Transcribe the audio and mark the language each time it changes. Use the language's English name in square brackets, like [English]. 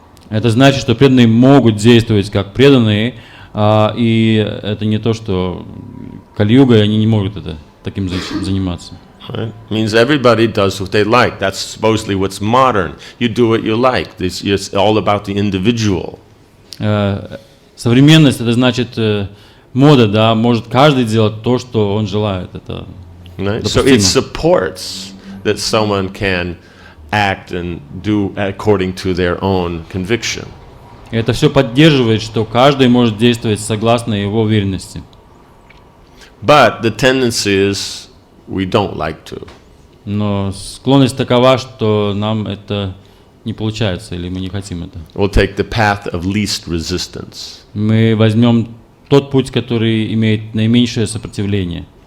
[Russian] Это значит, что преданные могут действовать как преданные, и это не то, что Кали-юга, и они не могут таким заниматься. [English] Right? It means everybody does what they like. That's supposedly what's modern. You do what you like. It's all about the individual. [Russian] Современность, это значит мода, да, может каждый делать то, что он желает. Это [English] right? So it supports that someone can act and do according to their own conviction. [Russian] Это все поддерживает, что каждый может действовать согласно его уверенности. [English] But the tendency is we don't like to. [Russian] Но склонность такова, что нам это не получается, или мы не хотим это. [English] We'll take the path of least resistance. [Russian] Мы возьмем тот путь, который имеет наименьшее сопротивление.